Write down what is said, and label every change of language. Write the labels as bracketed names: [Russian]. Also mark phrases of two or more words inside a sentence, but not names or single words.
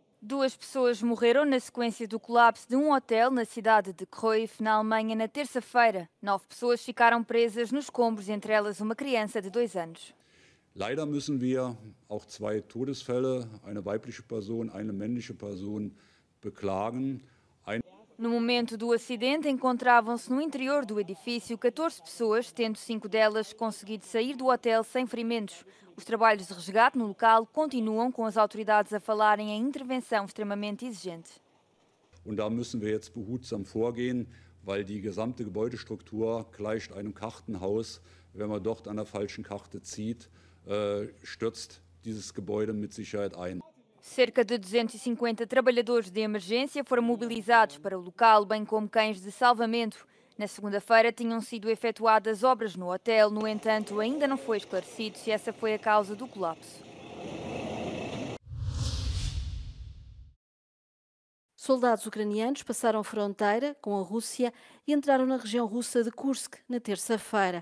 [Portuguese] Duas pessoas morreram na sequência do colapso de um hotel na cidade de Cruyff, na Alemanha, na terça-feira. 9 pessoas ficaram presas nos escombros, entre elas uma criança de 2 anos. [German] Leider müssen wir auch 2 Todesfälle, eine weibliche Person, eine männliche Person, beklagen. [Portuguese] No momento do acidente, encontravam-se no interior do edifício 14 pessoas, tendo 5 delas conseguido sair do hotel sem ferimentos. Os trabalhos de resgate no local continuam, com as autoridades a falarem em intervenção extremamente exigente. [German] Und da müssen wir jetzt behutsam vorgehen, weil die gesamte Gebäudestruktur gleicht einem Kartenhaus. Wenn man dort an der falschen Karte zieht, stürzt dieses Gebäude mit Sicherheit ein. [Portuguese] Cerca de 250 trabalhadores de emergência foram mobilizados para o local, bem como cães de salvamento. Na segunda-feira tinham sido efetuadas obras no hotel, no entanto, ainda não foi esclarecido se essa foi a causa do colapso. Soldados ucranianos passaram fronteira com a Rússia e entraram na região russa de Kursk na terça-feira.